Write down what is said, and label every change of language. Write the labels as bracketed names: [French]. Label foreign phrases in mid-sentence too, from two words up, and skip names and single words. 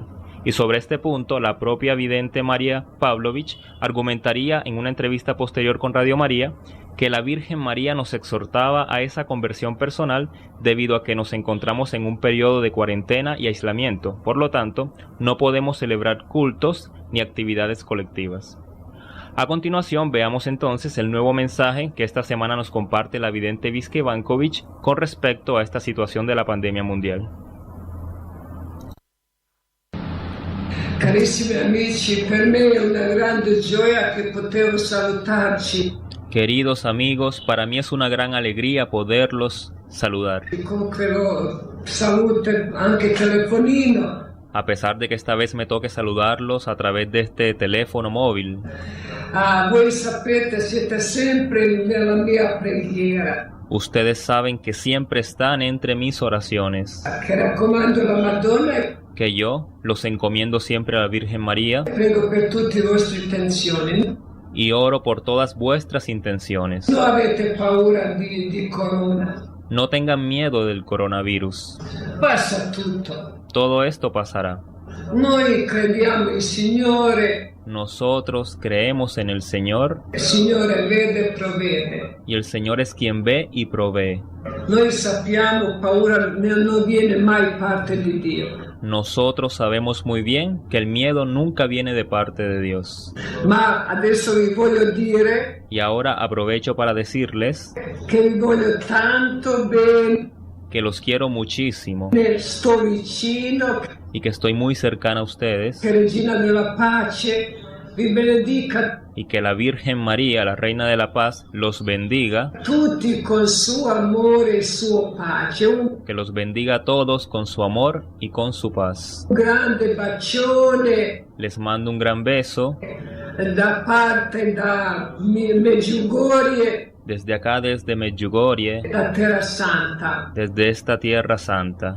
[Spanish] Y sobre este punto, la propia vidente María Pavlovich argumentaría en una entrevista posterior con Radio María que la Virgen María nos exhortaba a esa conversión personal debido a que nos encontramos en un periodo de cuarentena y aislamiento. Por lo tanto, no podemos celebrar cultos ni actividades colectivas. A continuación, veamos entonces el nuevo mensaje que esta semana nos comparte la vidente Viska Ivankovic con respecto a esta situación de la pandemia mundial. [Italian] Carissimi amici, per me è una grande gioia che poter salutarci. [Spanish] Queridos amigos, para mí es una gran alegría poderlos saludar. [Italian] Salute anche telefonino. [Spanish] A pesar de que esta vez me toque saludarlos a través de este teléfono móvil. [Italian] Voi sapete, siete sempre nella mia preghiera. [Spanish] Ustedes saben que siempre están entre mis oraciones. [Italian] Che raccomando la Madonna. [Spanish] Que yo los encomiendo siempre a la Virgen María. [Italian] Prego per tutte le vostre intenzioni. [Spanish] Y oro por todas vuestras intenciones. [Italian] No avete paura di corona. [Spanish] No tengan miedo del coronavirus. [Italian] Passa tutto. [Spanish] Todo esto pasará. [Italian] Noi crediamo in Signore. [Spanish] Nosotros creemos en el Señor. [Italian] Il Signore vede e provvede. [Spanish] Y el Señor es quien ve y provee. [Italian] Noi sappiamo, paura non viene mai parte di Dio. [Spanish] Nosotros sabemos muy bien que el miedo nunca viene de parte de Dios. [Italian] Ma adesso vi voglio dire, [Spanish] y ahora aprovecho para decirles [Italian] que vi voglio tanto bene, [Spanish] que los quiero muchísimo [Italian] sto vicino, [Spanish] y que estoy muy cercana a ustedes, [Italian] che Regina della Pace vi benedica [Spanish] y que la Virgen María, la Reina de la Paz, los bendiga, [Italian] tutti con suo amore e suo pace. Un [Spanish] que los bendiga a todos con su amor y con su paz. [Italian] grande bacione [Spanish] Les mando un gran beso [Italian] da parte da Medjugorje, [Spanish] desde acá, desde Medjugorje, [Italian] da Terra Santa. [Spanish] desde esta tierra santa.